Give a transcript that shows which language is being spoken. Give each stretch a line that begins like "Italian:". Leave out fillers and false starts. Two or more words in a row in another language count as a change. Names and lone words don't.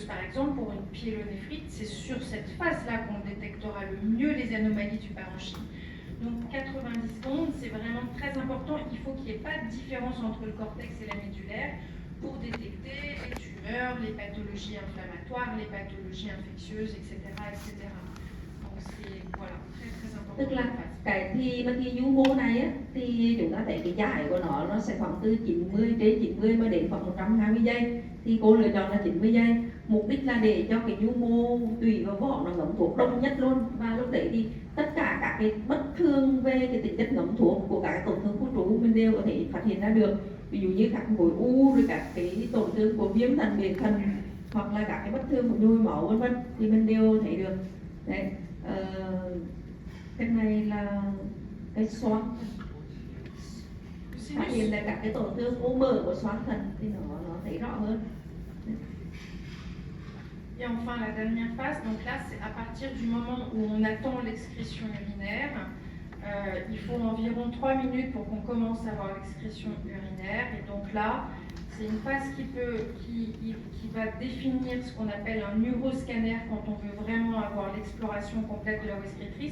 French: Par exemple, pour une pyélonéphrite, c'est sur cette phase-là qu'on détectera le mieux les anomalies du parenchyme. Donc 90 secondes, c'est vraiment très important. Il faut qu'il n'y ait pas de différence entre le cortex et la médulaire pour détecter les tumeurs, les pathologies inflammatoires, les pathologies infectieuses, etc. etc. Donc c'est voilà, très très important.
Vietnamese: Tức là cái thi mà thi nhu mô này á, thì chúng ta thấy cái dài của nó sẽ khoảng từ 90 mà đến khoảng 120 giây. Thì cô lựa chọn là 90 giây. Mục đích là để cho cái nhu mô tùy vào vỏ nó ngấm thuốc đông nhất luôn, và lúc đấy thì tất cả các cái bất thường về cái tính chất ngấm thuốc của các cái tổn thương khu trú mình đều có thể phát hiện ra được. Ví dụ như các khối u, rồi các cái tổn thương của viêm thận, biển thận, hoặc là các cái bất thường của nhồi máu vân vân, thì mình đều thấy được. Đấy, cái này là cái xoắn, phát hiện là các cái tổn thương u mờ của xoắn thận thì nó thấy rõ hơn.
French: Et enfin, la dernière phase, donc là, c'est à partir du moment où on attend l'excrétion urinaire. Il faut environ 3 minutes pour qu'on commence à avoir l'excrétion urinaire. Et donc là, c'est une phase qui va définir ce qu'on appelle un neuroscanner quand on veut vraiment avoir l'exploration complète de la voie excrétrice.